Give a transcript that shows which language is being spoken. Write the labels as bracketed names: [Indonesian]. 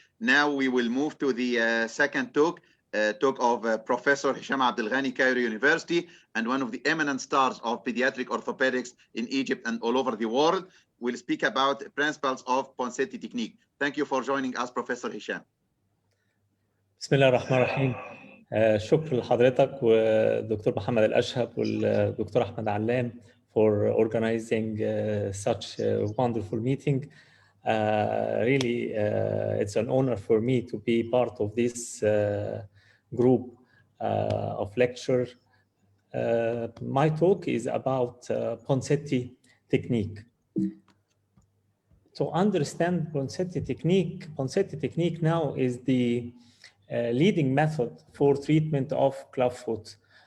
[English] Now we will move to the second talk of Professor Hisham Elghany, Cairo University, and one of the eminent stars of pediatric orthopedics in Egypt and all over the world. We'll speak about principles of Ponseti technique. Thank you for joining us, Professor Hisham. [Arabic] بسم الله الرحمن الرحيم. شكر لحضرتك والدكتور محمد الأشهب والدكتور أحمد علام [English] for organizing such a wonderful meeting. Really, it's an honor for me to be part of this group of lecture. My talk is about Ponseti technique. To understand Ponseti technique now is the leading method for treatment of clubfoot.